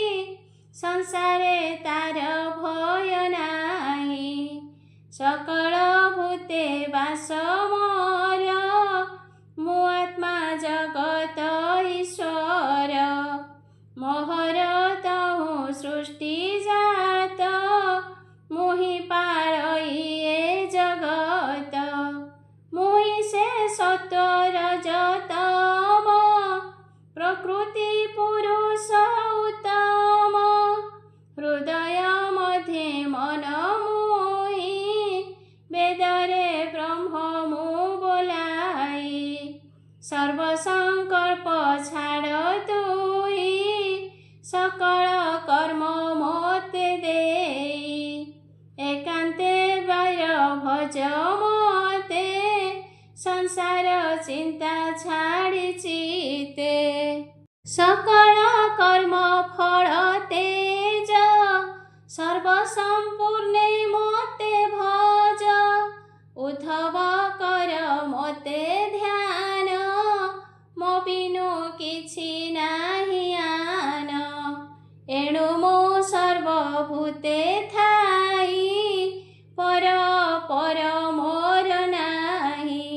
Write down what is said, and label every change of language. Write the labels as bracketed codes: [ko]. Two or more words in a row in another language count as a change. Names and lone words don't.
[or] ସଂସାରେ ତାର ଭୟ ନାହିଁ ସକଳ ଭୂତେ ବାସ ମୋର ମୁଁ ଆତ୍ମା ଜଗତ ଈଶ୍ୱର ମୋହର ତହୁଁ ସୃଷ୍ଟି ଜାତ ମୁହିଁ ପାରଇ ଏ ଜଗତ ମୁହିଁ ସେ ସତ୍ୱ ରଜତମ ପ୍ରକୃତି ପୁରୁଷ ଉତ୍ତମ ହୃଦୟ ମଧ୍ୟେ ମନ ମୁହିଁ ବେଦରେ ବ୍ରହ୍ମ ମୁଁ ବୋଲାଇ ସର୍ବ ସଂକଳ୍ପ ଛାଡ଼ ତୁଇ ସକଳ କର୍ମ ମୋତେ ଦେଇ ଏକାନ୍ତେ ବାହ୍ୟ ଭଜ ମୋତେ ସଂସାର ଚିନ୍ତା ଛାଡ଼ି ଚିତେ ସକଳ କର୍ମ ଫଳ ତେଜ ସର୍ବ ସମ୍ପୂର୍ଣ୍ଣେ ମୋତେ ଭଜ ଉଦ୍ଧବ କର ମୋତେ ଧ୍ୟାନ ମୋ ବିନୁ କିଛି ନାହିଁ ଆନ ଏଣୁ ମୋ ସର୍ବଭୂତେ ଥାଇ ପର ପର ମୋର ନାହିଁ।